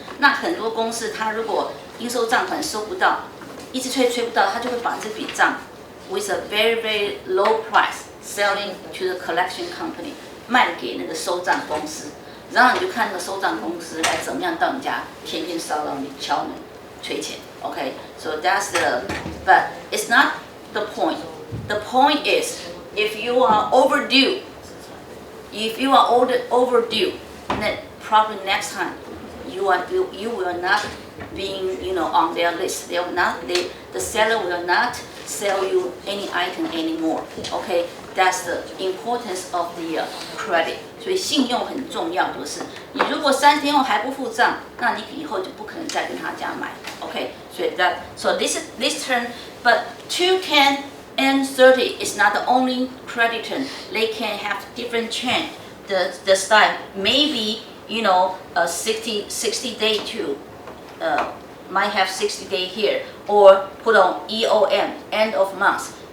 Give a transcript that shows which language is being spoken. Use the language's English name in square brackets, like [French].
[Chinese] 那很多公司，它如果应收账款收不到，一直催不到，他就会把这笔账 [English] with a very very low price selling to the collection company， [Chinese] 卖给那个收账公司。然后你就看那个收账公司来怎么样到你家，天天骚扰你、敲门、催钱。 [English] Okay, so that's but it's not the point. The point is, if you are overdue, then probably next time you will not being on their list. The seller will not sell you any item anymore. Okay, that's the importance of the credit. [Chinese] 所以信用很重要，就是你如果30天后还不付账，那你以后就不可能再跟他家买。 [English] Okay, so this term, but 210 and 30 is not the only credit term. They can have different change. The style maybe a 60 day to might have 60 day here, or put on EOM, end of month.